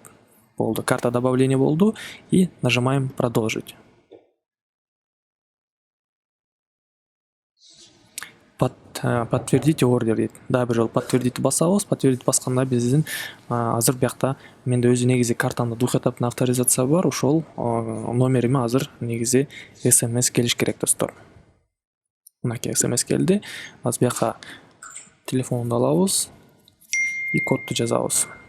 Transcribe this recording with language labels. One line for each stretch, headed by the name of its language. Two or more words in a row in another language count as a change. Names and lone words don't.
Russian: Болду. Карта добавления болду и нажимаем продолжить. Подтвердите ордер дейт.
Kyrgyz: Дагы бир жолу подтвердить басабыз. Подтвердить басканда биздин азыр биякта менде өзү негизи картамда
Russian: двухэтапный авторизация
Kyrgyz: бар. Ошол номериме азыр негизи SMS келиш керек достор. Мынакей SMS келди. Азыр бияка телефонду алабыз и кодду жазабыз.